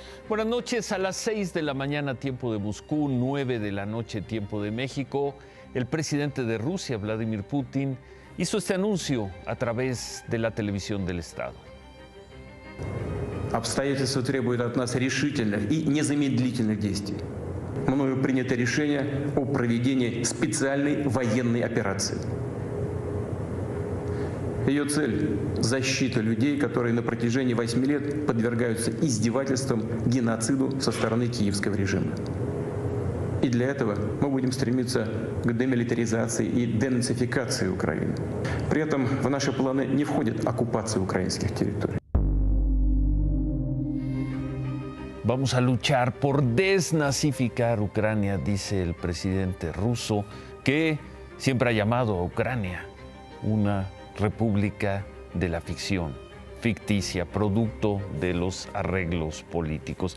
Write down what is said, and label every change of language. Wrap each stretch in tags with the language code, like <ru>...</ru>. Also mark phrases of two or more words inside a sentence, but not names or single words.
<es>Buenas noches. A las 6 de la mañana, tiempo de Moscú, 9 de la noche, tiempo de México, el presidente de Rusia, Vladimir Putin, hizo este anuncio a través de la televisión del Estado.</es> <ru>Обстоятельства требуют от нас решительных и незамедлительных действий. Мною принято решение о проведении специальной военной операции. Ее цель – защита людей, которые на протяжении 8 лет подвергаются издевательствам, геноциду со стороны киевского режима. И для этого мы будем стремиться к демилитаризации и денацификации Украины. При этом в наши планы не входит оккупация украинских территорий.</ru> <es>Vamos a luchar por desnazificar Ucrania, dice el presidente ruso, que siempre ha llamado a Ucrania una república de la ficción, ficticia, producto de los arreglos políticos.</es>